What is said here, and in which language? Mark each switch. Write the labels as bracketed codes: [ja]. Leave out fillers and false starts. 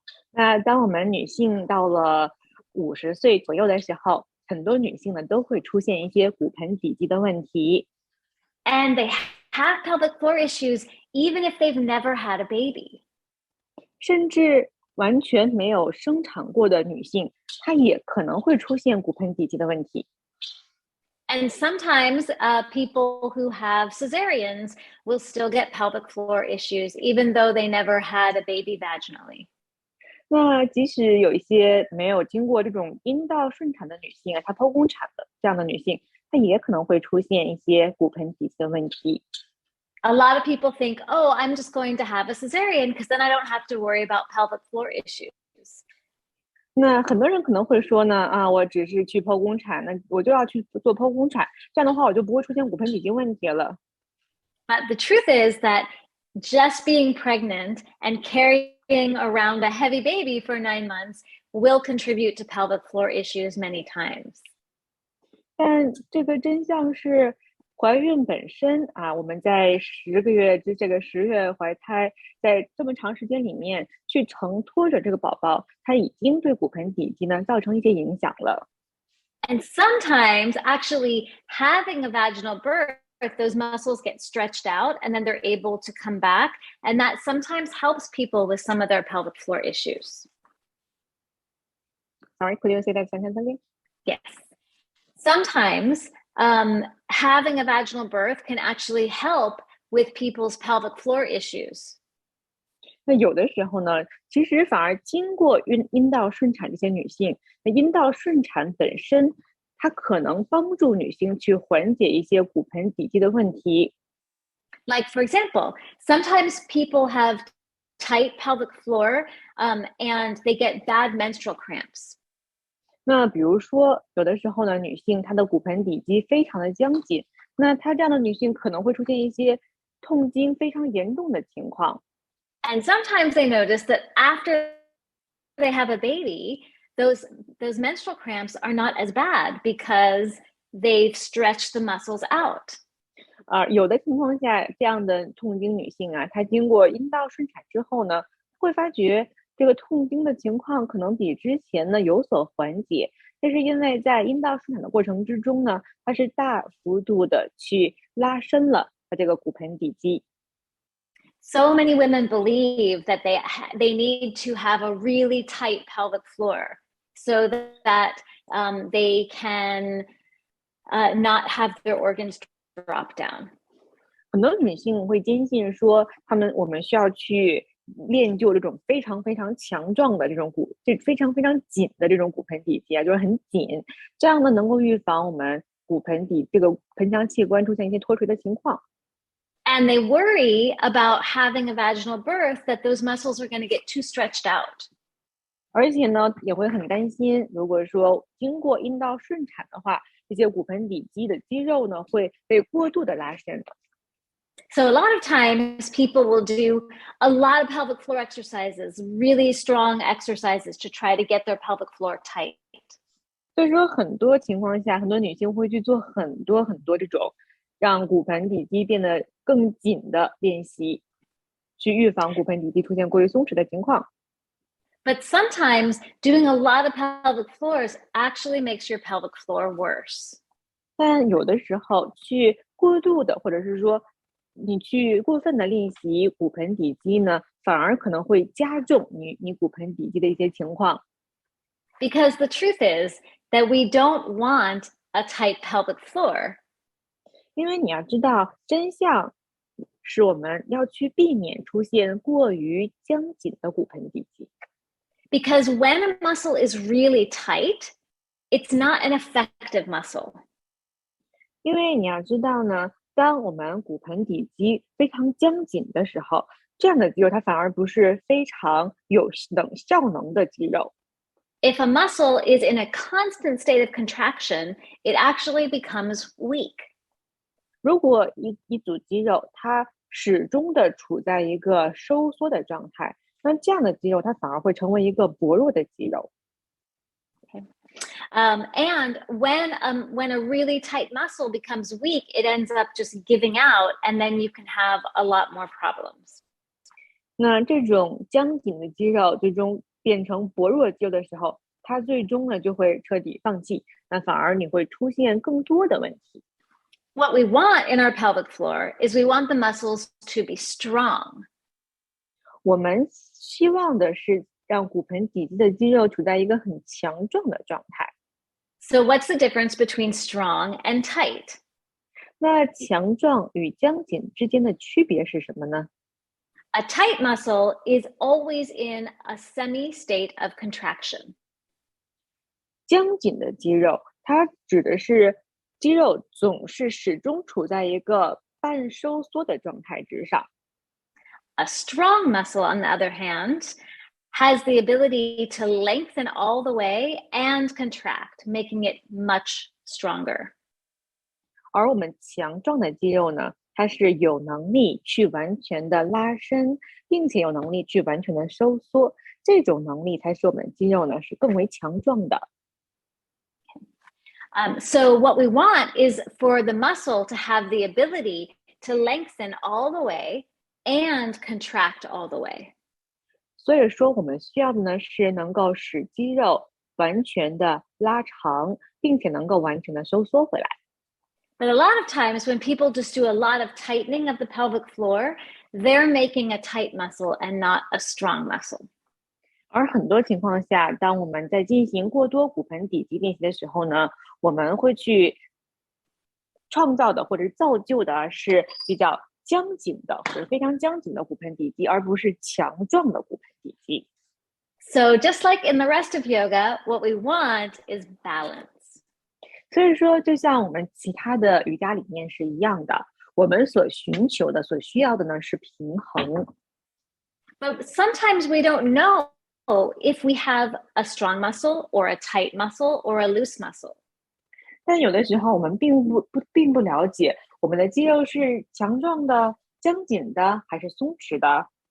[zh] 那当我们女性到了50岁左右的时候，很多女性呢都会出现一些骨盆底肌的问题。 [en] And they have pelvic floor issues even if they've never had a baby. [zh] 甚至完全没有生产过的女性，她也可能会出现骨盆底肌的问题。 [en] And sometimes people who have cesareans will still get pelvic floor issues, even though they never had a baby vaginally. [zh] 那即使有一些没有经过这种阴道顺产的女性啊，她剖宫产的这样的女性，她也可能会出现一些骨盆底肌的问题。 [en] A lot of people think, oh, I'm just going to have a cesarean because then I don't have to worry about pelvic floor issues. [zh] 那很多人可能会说呢，啊，我只是去剖宫产，那我就要去做剖宫产，这样的话我就不会出现骨盆底肌问题了。 [en] But the truth is that just being pregnant and carrying around a heavy baby for 9 months will contribute to pelvic floor issues many times. [zh] 但这个真相是，怀孕本身啊，我们在10个月这个10月怀胎，在这么长时间里面去承托着这个宝宝，它已经对骨盆底肌呢造成一些影响了。 [en] And sometimes actually having a vaginal birth, those muscles get stretched out and then they're able to come back. And that sometimes helps people with some of their pelvic floor issues. Sorry, could you say that sentence again? Yes. Sometimes having a vaginal birth can actually help with people's pelvic floor issues. [zh] 那有的时候呢，其实反而经过阴道顺产这些女性，那阴道顺产本身，它可能帮助女性去缓解一些骨盆底肌的问题。 [en] Like, for example, sometimes people have tight pelvic floor and they get bad menstrual cramps. [zh] 那比如说，有的时候呢，女性她的骨盆底肌非常的僵紧，那她这样的女性可能会出现一些痛经非常严重的情况。 [en] And sometimes they notice that after they have a baby, those menstrual cramps are not as bad because they've stretched the muscles out. [zh] 有的情况下，这样的痛经女性啊，她经过阴道顺产之后呢，会发觉这个痛经的情况可能比之前呢有所缓解，这是因为在阴道顺产的过程之中呢，它是大幅度的去拉伸了它这个骨盆底肌。 [en] So many women believe that they need to have a really tight pelvic floor so that they can not have their organs drop down. [zh] 很多女性会坚信说，我们需要去练就这种非常非常强壮的这种非常非常紧的这种骨盆底肌啊，就是很紧，这样呢能够预防我们骨盆底这个盆腔器官出现一些脱垂的情况。 [en] And they worry about having a vaginal birth that those muscles are going to get too stretched out. [zh] 而且呢，也会很担心，如果说经过阴道顺产的话，这些骨盆底肌的肌肉呢会被过度的拉伸。 [en] So a lot of times people will do a lot of pelvic floor exercises, really strong exercises to try to get their pelvic floor tight. [zh] 所以说，很多情况下，很多女性会去做很多很多这种让骨盆底肌变得更紧的练习，去预防骨盆底肌出现过于松弛的情况。 [en] But sometimes doing a lot of pelvic floors actually makes your pelvic floor worse. [zh] 但有的时候去过度的，或者是说你去过分的练习骨盆底肌呢，反而可能会加重你骨盆底肌的一些情况。 [en] Because the truth is that we don't want a tight pelvic floor. [zh] 因为你要知道，真相是我们要去避免出现过于僵紧的骨盆底肌。 [en] Because when a muscle is really tight, it's not an effective muscle. [zh] 因为你要知道呢，当我们骨盆底肌非常僵紧的时候，这样的肌肉它反而不是非常有效能的肌肉。 [en] If a muscle is in a constant state of contraction, it actually becomes weak. [zh] 如果一组肌肉它始终的处在一个收缩的状态，那这样的肌肉它反而会成为一个薄弱的肌肉。 [en] And when a really tight muscle becomes weak, it ends up just giving out, and then you can have a lot more problems. [zh] 那这种僵紧的肌肉最终变成薄弱肌肉的时候，它最终呢就会彻底放弃，那反而你会出现更多的问题。 [en] What we want in our pelvic floor is we want the muscles to be strong. [zh] 我们希望的是让骨盆底肌的肌肉处在一个很强壮的状态。 [en] So what's the difference between strong and tight? [zh] 那强壮与僵紧之间的区别是什么呢？ [en] A tight muscle is always in a semi-state of contraction. [zh] 僵紧的肌肉，它指的是肌肉总是始终处在一个半收缩的状态之上。 [en] A strong muscle, on the other hand, has the ability to lengthen all the way and contract, making it much stronger. [zh] 而我们强壮的肌肉呢，它是有能力去完全的拉伸，并且有能力去完全的收缩，这种能力才使我们的肌肉呢是更为强壮的。 [en] So what we want is for the muscle to have the ability to lengthen all the way and contract all the way. [zh] 所以说，我们需要的呢是能够使肌肉完全的拉长，并且能够完全的收缩回来。 [en] But a lot of times when people just do a lot of tightening of the pelvic floor, they're making a tight muscle and not a strong muscle. [zh] 而很多情况下，当我们在进行过多骨盆底肌练习的时候呢，我们会去创造的或者造就的是比较僵紧的或者非常僵紧的骨盆底肌，而不是强壮的骨盆底肌。 [en] So just like in the rest of yoga, what we want is balance. [zh] 所以说，就像我们其他的瑜伽理念是一样的，我们所寻求的、所需要的呢是平衡。 [en] But sometimes we don't know if we have a strong muscle or a tight muscle or a loose muscle. [zh] 但有的时候我们并不了解我们的肌肉是强壮的、僵紧的还是松弛的。